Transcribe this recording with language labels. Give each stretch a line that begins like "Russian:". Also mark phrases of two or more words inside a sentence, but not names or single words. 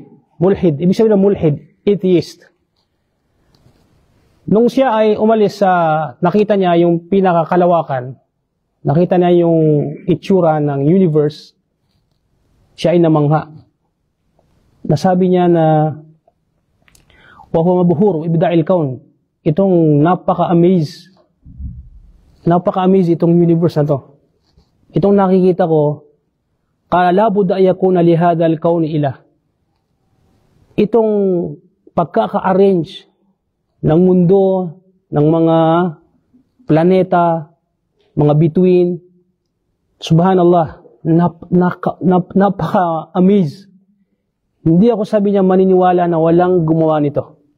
Filipino: Mulhid. Ibig sabihin na mulhid, atheist. Nung siya ay umalis nakita niya yung pinakakalawakan, nakita niya yung itsura ng universe, siya ay namangha. Nasabi niya na,
Arabic: وهو مبهور إبداع الكون.
Filipino: Itong napaka-amaze itong universe na to. Itong nakikita ko,
Arabic: قال لا بد يكون لهذا الكون إله.
Filipino: Itong pagkaka-arrange ng mundo, ng mga planeta, mga bituin, subhanallah, napaka-amaze. Hindi ako, sabi niya, maniniwala na walang gumawa nito.